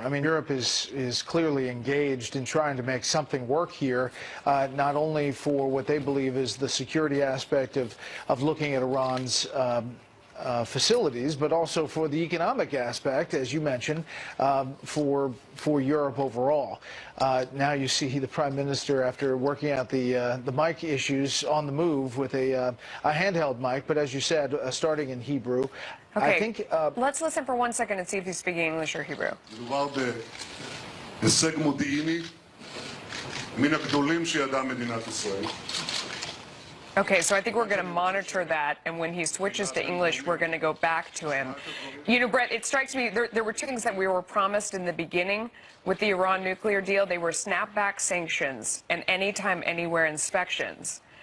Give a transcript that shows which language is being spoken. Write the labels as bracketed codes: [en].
[en] I mean, Europe is clearly engaged in trying to make something work here, not only for what they believe is the security aspect of looking at Iran's facilities, but also for the economic aspect, as you mentioned, for Europe overall. Now you see the Prime Minister, after working out the mic issues, on the move with a handheld mic, but as you said, starting in Hebrew. Okay, I think, let's listen for 1 second and see if he's speaking English or Hebrew. [he] מדובר בהישג מודיעיני מן הגדולים שידעה מדינת ישראל. [en] Okay, so I think we're going to monitor that, and when he switches to English, we're going to go back to him. You know, Brett, it strikes me there were two things that we were promised in the beginning with the Iran nuclear deal. They were snapback sanctions and anytime, anywhere inspections.